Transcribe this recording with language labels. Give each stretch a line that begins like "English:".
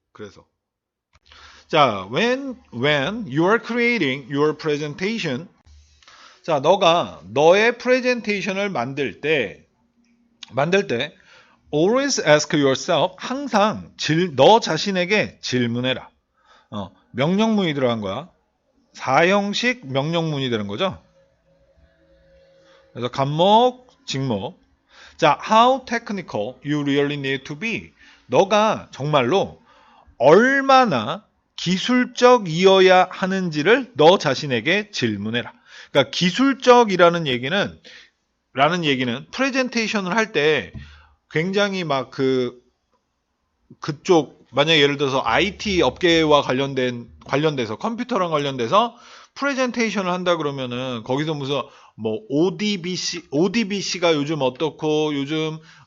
Korean: 그래서 자,
English: when you are creating your presentation,
Korean: 자, 너가 너의 프레젠테이션을 만들 때
English: always ask yourself,
Korean: 항상 너 자신에게 질문해라. 명령문이 들어간 거야. 4형식 명령문이 되는 거죠. 그래서 간목, 직목.
English: 자, how technical you really need to be.
Korean: 너가 정말로 얼마나 기술적이어야 하는지를 너 자신에게 질문해라. 그러니까 기술적이라는 얘기는 프레젠테이션을 할 때 굉장히 막 그쪽 만약에 예를 들어서 IT 업계와 관련돼서 컴퓨터랑 관련돼서 프레젠테이션을 한다 그러면은 거기서 무슨 뭐 ODBC가 요즘 어떻고 요즘